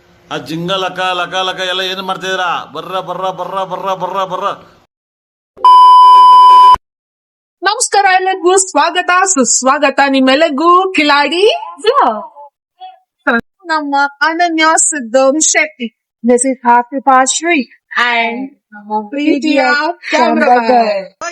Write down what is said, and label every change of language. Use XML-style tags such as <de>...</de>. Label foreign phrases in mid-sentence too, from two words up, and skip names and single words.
<kn>ಆ ಜಿಂಗ ಲಕ ಲಕ ಲಕ ಎಲ್ಲ ಏನು ಮಾಡ್ತಿದ್ದೀರಾ? ಬರ್ರ ಬರ್ರ ಬರ್ರ ಬರ್ರ ಬರ್ರ ಬರ್ರ. ನಮಸ್ಕಾರ ಎಲ್ಲರಿಗೂ, ಸ್ವಾಗತ ಸುಸ್ವಾಗತ ನಿಮ್ಮೆಲ್ಲರಿಗೂ ಕಿಲಾಡಿ ನಮ್ಮ ಅನನ್ಯ ಸಿದ್ದಂ ಶೆಟ್ಟಿ.</kn> <en>This is Happy Pashri and</en> <kn>ನಮ್ಮ ಪ್ರೀತಿಯ</kn> <en>ಕ್ಯಾಮ್ರಾಮನ್.</en>